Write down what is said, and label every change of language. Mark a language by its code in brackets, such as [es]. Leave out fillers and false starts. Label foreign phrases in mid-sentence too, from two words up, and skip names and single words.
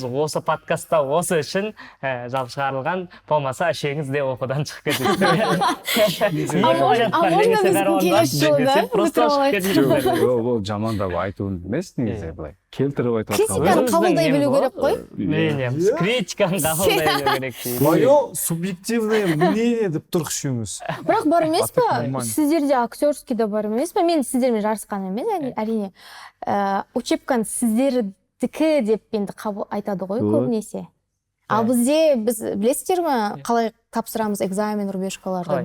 [kk] Осы подкастта осы үшін жалпы шығарылған, болмаса үшеуіңіз де оқудан шығып кетесіздер. Ол жамандап айтуын емес, негізі былай келтіріп айтып жатқан. Критиканы қабылдай білу керек қой. Критиканы қабылдай білу керек. [ru] Мое субъективное мнение [kk] деп тұрық үшеуміз. Бірақ бар емес па? Сіздерде актерский да бар емес па? Мен сіздермен жарысқан емес, әрине. Учебканы сіздердікі деп енді айтады ғой көбінесе. Ал бізде, біз білесіздер ме, қалай тапсырамыз экзамен, рубежкаларды?